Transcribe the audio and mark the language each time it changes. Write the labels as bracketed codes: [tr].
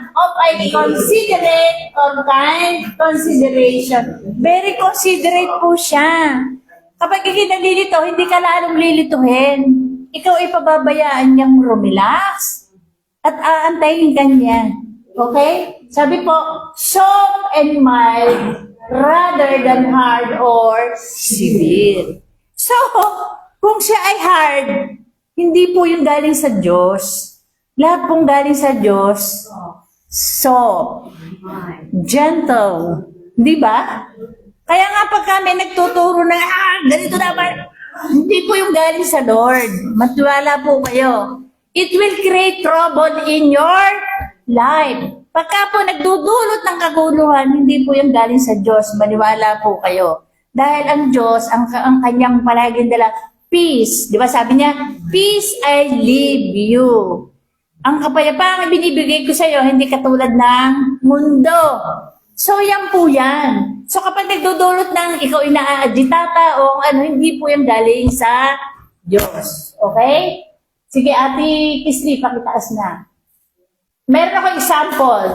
[en] Of a considerate or kind consideration. Very considerate [tl] po siya. Kapag ikinalilito, hindi ka lalong lilituhin. Ikaw ay pababayaan niyang rumilax at aantayin ka niya. Okay? Sabi po, [en] soft and mild rather than hard or severe. [tl] So, kung siya ay hard, hindi po yung galing sa Diyos. Lahat pong galing sa Diyos, soft, gentle. Di ba? Kaya nga pag kami nagtuturo na, ganito naman, hindi po yung galing sa Lord. Matiwala po kayo. [en] It will create trouble in your life. [tl] Pagka po nagdudulot ng kaguluhan, hindi po yung galing sa Diyos. Maniwala po kayo. Dahil ang Diyos, ang kanyang palaging dala, peace. Di ba sabi niya, [en] peace I leave you. [tl] Ang kapayapaan binibigay ko sa iyo, hindi katulad ng mundo. So, yan po yan. So, kapag nagdudulot ng ikaw inaagitata o ano, hindi po yung galing sa Diyos. Okay? Sige, Ate Kisli, pakitaas na. Meron ako example.